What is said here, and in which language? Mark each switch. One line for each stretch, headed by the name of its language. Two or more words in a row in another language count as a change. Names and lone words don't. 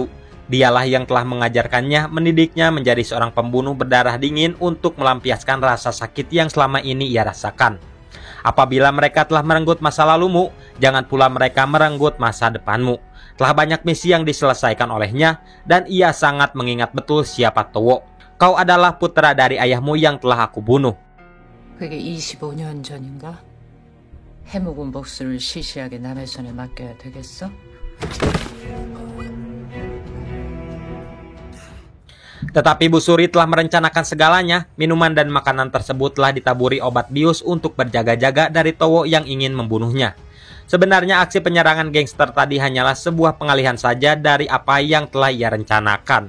Indonesian: Dialah yang telah mengajarkannya, mendidiknya menjadi seorang pembunuh berdarah dingin untuk melampiaskan rasa sakit yang selama ini ia rasakan. Apabila mereka telah merenggut masa lalumu, jangan pula mereka merenggut masa depanmu. Telah banyak misi yang diselesaikan olehnya, dan ia sangat mengingat betul siapa Towo. Kau adalah putra dari ayahmu yang telah aku bunuh.
Korean: 그게 25년 전인가? 해묵은 복수를 시시하게 남의 손에 맡겨야 되겠어?
Indonesian: Tetapi Bu Suri telah merencanakan segalanya. Minuman dan makanan tersebut telah ditaburi obat bius untuk berjaga-jaga dari Towo yang ingin membunuhnya. Sebenarnya aksi penyerangan gangster tadi hanyalah sebuah pengalihan saja dari apa yang telah ia rencanakan.